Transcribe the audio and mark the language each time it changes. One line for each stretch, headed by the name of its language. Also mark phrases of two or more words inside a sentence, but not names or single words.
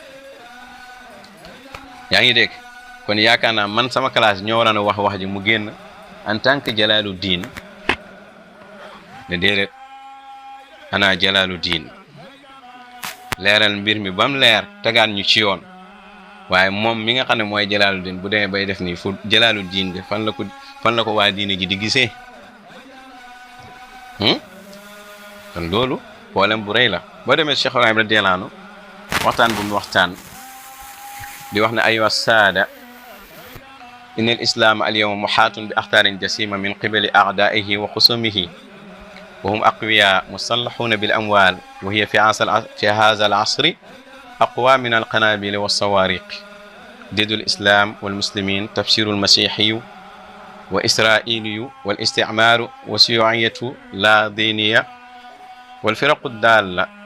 Wolof: yaa ngi dégg kon yaakaar naa man sama classe ñoo waroon a wax ji mu génn
French: en tant que
Wolof: jalaalu diin ne déedéet ana jalaalu diin leeral mbir mi bam leer tegaat ñu ci yoon waaye moom mi nga xam ne mooy jalaalu diin bu demee bay def nii fu jalaalu diin de fan la ko waa diine ji di gisee kon loolu problème bu rëy la boo demee Cheikh Ibrahim
Arabic: رضي الله عنه
Wolof: waxtaan bu mu waxtaan di wax ne
Arabic: أيها السادة إن الإسلام اليوم محاط بأخطار جسيمة من قبل أعدائه وخصومه وهم أقوياء مسلحون بالأموال وهي في هذا العصر أقوى من القنابل والصواريخ ضد الإسلام والمسلمين تفسير المسيحي وإسرائيلي والاستعمار وشيوعية لا دينية والفرق الضالة